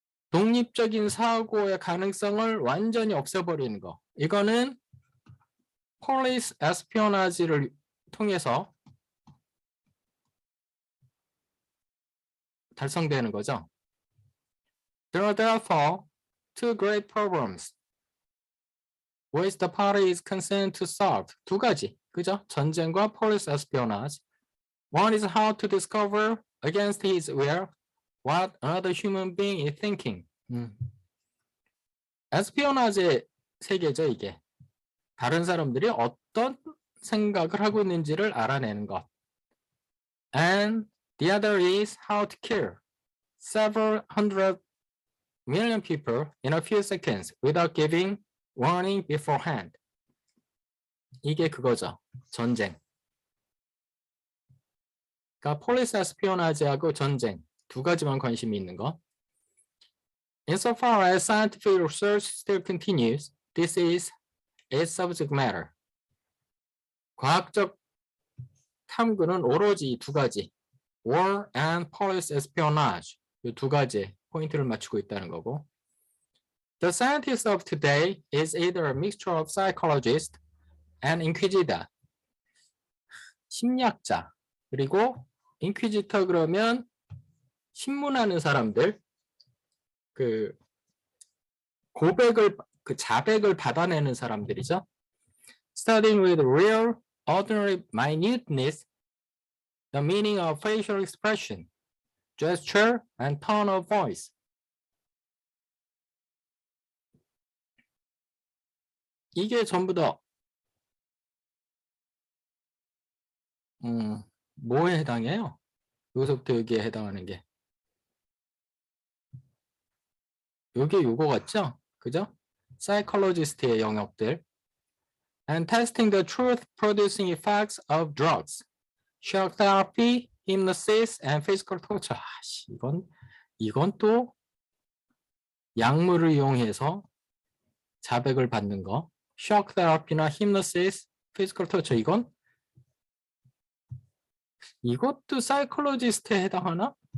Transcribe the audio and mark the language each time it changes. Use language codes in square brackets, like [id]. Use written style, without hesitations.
[ko] 독립적인 사고의 가능성을 완전히 없애버리는 거. 이거는 police espionage를 통해서 달성되는 거죠. [en] Therefore, two great problems which the party is concerned to solve. [ko] 두 가지, 그죠? 전쟁과 [en] police espionage. One is how to discover against his will what another human being is thinking. [ko] 에스피오나지의 세계죠, 이게. 다른 사람들이 어떤 생각을 하고 있는지를 알아내는 것. [en] And the other is how to kill several hundred million people in a few seconds without giving warning beforehand. [ko] 이게 그거죠. 전쟁. 그러니까 폴리스 에스피오나지하고 전쟁 두 가지만 관심이 있는 거. [en] Insofar as scientific research still continues, this is its subject matter. [ko] 과학적 탐구는 오로지 이 두 가지, [en] war and police espionage, [ko] 이 두 가지 포인트를 맞추고 있다는 거고. [en] The scientist of today is either a mixture of psychologist and inquisitor. [ko] 심리학자, 그리고 인퀴지터 그러면 신문하는 사람들, 그 고백을, 그 자백을 받아내는 사람들이죠. [en] Studying with real, ordinary minuteness the meaning of facial expression, gesture, and tone of voice. [ko] 이게 전부 다 뭐에 해당해요? 여기서부터 여기에 해당하는 게. 요게 요거 같죠? 그죠? 사이콜로지스트의 영역들. [en] And testing the truth producing effects of drugs, shock therapy, hypnosis, and physical torture. [ko] 이건 또 약물을 이용해서 자백을 받는 거. [en] shock therapy나 hypnosis, physical torture. [ko] 이것도 사이콜로지스트에 해당하나?